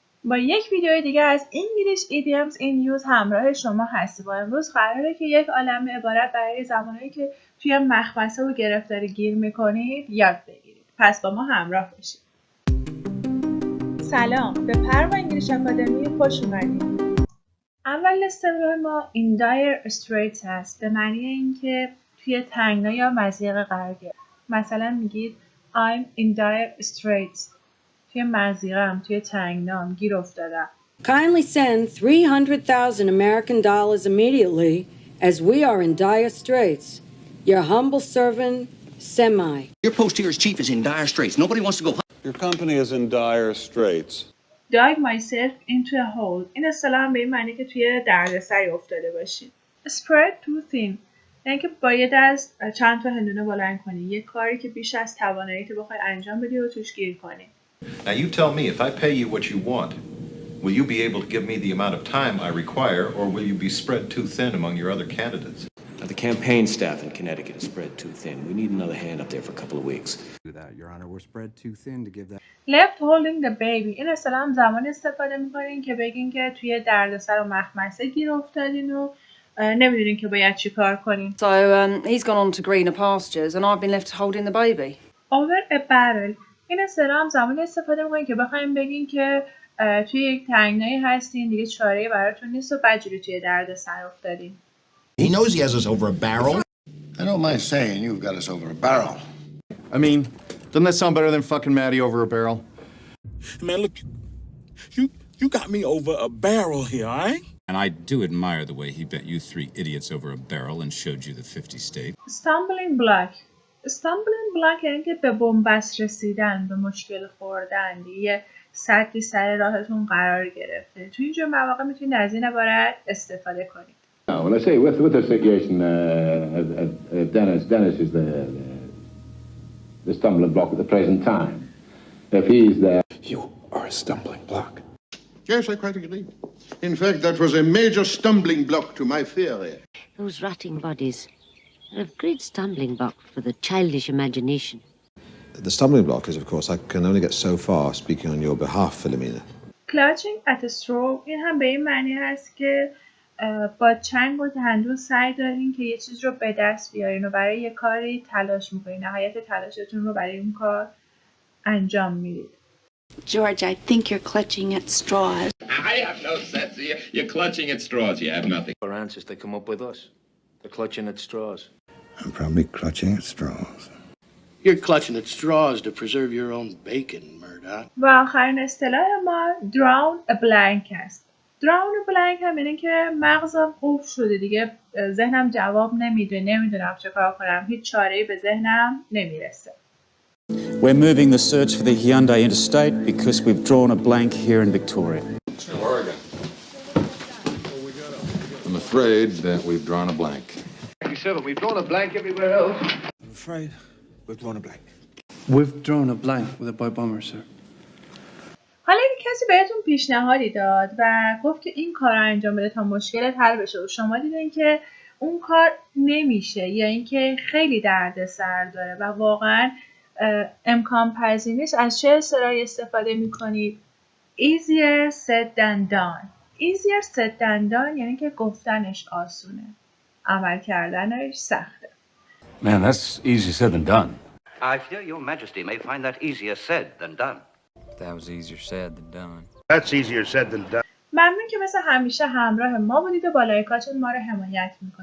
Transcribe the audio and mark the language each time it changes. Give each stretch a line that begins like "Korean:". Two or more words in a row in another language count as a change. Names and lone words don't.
Persian: با یک ویدیو دیگه از
English: English idioms in use
Persian: همراه شما هستیم. امروز قراره که یک عالمه عبارت برای زمانی که توی مخمسه و گرفتاری گیر میکنید یاد بگیرید. پس با ما همراه باشید. سلام، به پرو انگلیش آکادمی خوش اومدید. اول اصطلاح ما
English: in dire straits
Persian: هست، به معنی اینکه توی تنگنا یا مضیقه قرار گرفت.
English: مثلا میگید I'm in dire straits.
Persian: توی مضیقه‌ام، توی تنگنام گیر افتادم.
English: Kindly send $300,000 American dollars immediately as we are in dire straits. Your humble servant, Semi. Your post here as chief is in dire straits. Nobody wants to go. Your company is in dire straits. Dive myself into a hole.
Persian: این اصطلاح به این معنی که توی دردسری افتاده باشید.
English: Spread too thin.
Persian: یعنی که با یه دست چند تا هندونه بلند کنی. یه کاری که بیش از تواناییت بخوای انجام بدی و توش گیر کنی.
English: Now you tell me, if I pay you what you want, will you be able to give me the amount of time I require, or will you be spread too thin among your other candidates? Now, the campaign staff in Connecticut is spread too thin. We need another hand up there for a couple of weeks. Do that, Your Honor. We're spread too thin to give that. Left holding the baby.
Persian: این اصطلاح هم زمانی استفاده می‌کنین که بگین که توی دردسر و مخمسه گیر افتادین و نمی‌دونین که باید چی کار کنین.
English: So he's gone on to greener pastures and I've been left holding the baby. Over a barrel.
Persian: این اصطلاح هم زمانی استفاده می‌کنین که بخوایم بگین که توی یک تنگنایی هستین، دیگه چاره‌ای براتون نیست و بدجوری توی دردسر افتادین.
English: He knows he has us over a barrel. I don't mind saying you've got us over a barrel. I mean, doesn't that sound better than fucking Maddie over a barrel? Man, look, you got me over a barrel here, all right? And I do admire the way he bet you three idiots over a barrel and showed you the 50 state. Stumbling block. Stumbling block
Persian: یعنی که به بنبست رسیدن، به مشکل خوردن، یه سدی سر راهتون قرار گرفته. تو اینجور مواقع میتونید از این عبارت استفاده کنید.
English: Well, I say with the situation, Dennis is the stumbling block at the present time. If he's there, You are a stumbling block. Yes, I quite agree. In fact, that was a major stumbling block to my theory. Those rotting bodies are a great stumbling block for the childish imagination. The stumbling block is, of course, I can only get so far speaking on your behalf, Philomena. Clutching at a straw
Persian: این هم به این معنی هست که با چنگ و دندون سعی دارین که یه چیز رو به دست بیارین و برای یه کاری تلاش میکنین. نهایت تلاشتون رو برای اون کار انجام میدید.
English: George, I think you're clutching at straws. I have no sense. You're clutching at straws. You have nothing. Our answers, they come up with us. They're clutching at straws. I'm probably clutching at straws. You're clutching at straws to preserve your own bacon, Murdoch.
Persian: و آخرین اصطلاح ما
English: drawn a blank
Persian: است.
English: drawn a blank
Persian: هم اینه که مغزم قفل شده دیگه، ذهنم جواب نمیده، نمیدونم چه کار کنم، هیچ چاره‌ای به ذهنم نمیرسه.
English: We're moving the search for the Hyundai Interstate because we've drawn a blank here in Victoria. Oregon. I'm afraid that we've drawn a blank. 97, we've drawn a blank everywhere else. I'm afraid we've drawn a blank. We've drawn a blank with a bomber, sir.
Persian: حالا کسی بهتون پیشنهادی داد و گفت که این کار رو انجام بده تا مشکلت حل بشه و شما دیدین که اون کار نمیشه یا اینکه خیلی دردسر داره و واقعا امکان پذیر نیست، از چه اصطلاحی استفاده میکنید؟
English: easier said than done. easier said than done
Persian: یعنی که گفتنش آسونه، عمل کردنش سخته.
English: Man, that's easier said than done. I fear your majesty may find that easier said than done. That was easier said than done. That's easier said than done.
Persian: ممنون که مثل همیشه همراه ما بودید و با لایکاتون ما رو حمایت میکنید.